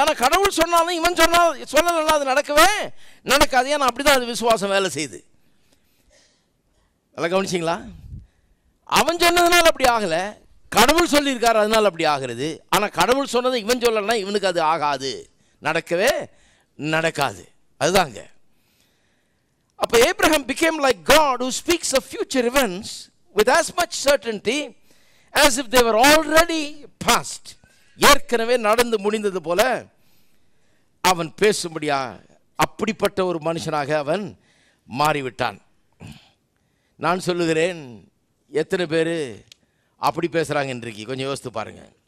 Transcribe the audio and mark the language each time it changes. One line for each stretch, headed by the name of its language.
Tamil: ஆனால் கடவுள் சொன்னாலும் இவன் சொல்லலாம் அது நடக்கவே நடக்காது. ஏன்னா அப்படிதான் அது விசுவாசம் வேலை செய்யுது. நல்லா கவனிச்சிங்களா? அவன் சொன்னதுனால அப்படி ஆகலை, கடவுள் சொல்லியிருக்காரு அதனால அப்படி ஆகிறது. ஆனால் கடவுள் சொன்னதை இவன் சொல்லலைன்னா இவனுக்கு அது ஆகாது, நடக்கவே நடக்காது. அதுதாங்க.
English: அப்போ Abraham became like God who speaks of future events with as much certainty as if they were already past.
Tamil: ஏற்கனவே நடந்து முடிந்தது போல அவன் பேசும்படியா அப்படிப்பட்ட ஒரு மனுஷனாக அவன் மாறிவிட்டான். நான் சொல்லுகிறேன், எத்தனை பேர் அப்படி பேசுகிறாங்க இன்றைக்கு கொஞ்சம் யோசித்து பாருங்க.